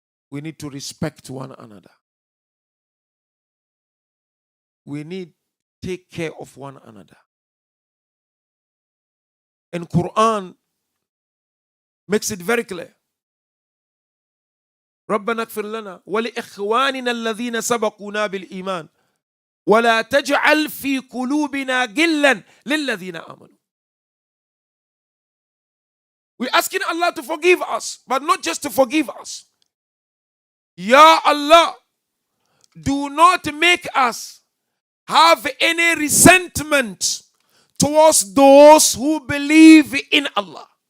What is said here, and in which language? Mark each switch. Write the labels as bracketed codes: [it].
[en] We need to respect one another. We need to take care of one another. And Quran makes it very clear. [ar] ربنا اغفر لنا ولإخواننا الذين سبقونا بالإيمان ولا تجعل في قلوبنا غلا للذين آمنوا. [en] We're asking Allah to forgive us, but not just to forgive us. Ya Allah, do not make us have any resentment towards those who believe in Allah.